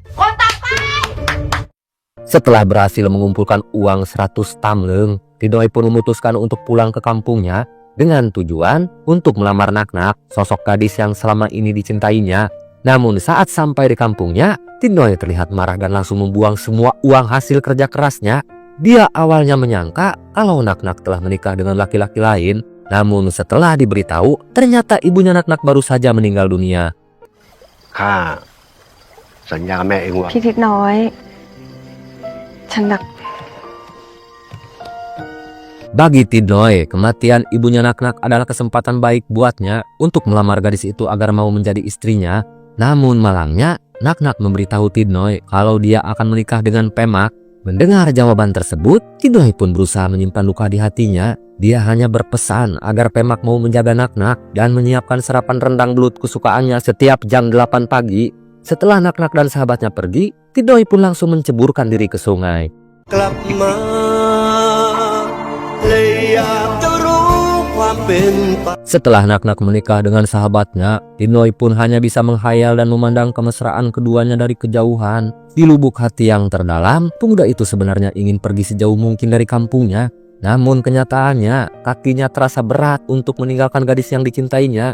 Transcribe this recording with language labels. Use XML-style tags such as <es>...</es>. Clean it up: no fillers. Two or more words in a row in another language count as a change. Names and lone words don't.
<id>Setelah berhasil mengumpulkan uang 100 tamleng, Tidnoy pun memutuskan untuk pulang ke kampungnya dengan tujuan untuk melamar Naknak, sosok gadis yang selama ini dicintainya. Namun saat sampai di kampungnya, Tidnoy terlihat marah dan langsung membuang semua uang hasil kerja kerasnya. Dia awalnya menyangka kalau Naknak telah menikah dengan laki-laki lain. Namun setelah diberitahu, ternyata ibunya Naknak baru saja meninggal dunia.</id> <th>ข้าสัญญาแม่เองว่า พี่ทิศน้อย ฉันรัก</th> <id>Bagi Tidnoy, kematian ibunya Naknak adalah kesempatan baik buatnya untuk melamar gadis itu agar mau menjadi istrinya. Namun malangnya, Naknak memberitahu Tidnoy kalau dia akan menikah dengan Pemak. Mendengar jawaban tersebut, Tidnoy pun berusaha menyimpan luka di hatinya. Dia hanya berpesan agar Pemak mau menjaga Naknak dan menyiapkan sarapan rendang belut kesukaannya setiap jam 8 pagi. Setelah Naknak dan sahabatnya pergi, Tidnoy pun langsung menceburkan diri ke sungai.</id> <th>กลับมาเลยอยากจะรู้ความ</th> <id>Setelah Naknak menikah dengan sahabatnya, Tinoy pun hanya bisa menghayal dan memandang kemesraan keduanya dari kejauhan. Di lubuk hati yang terdalam, pemuda itu sebenarnya ingin pergi sejauh mungkin dari kampungnya. Namun kenyataannya, kakinya terasa berat untuk meninggalkan gadis yang dicintainya.</id>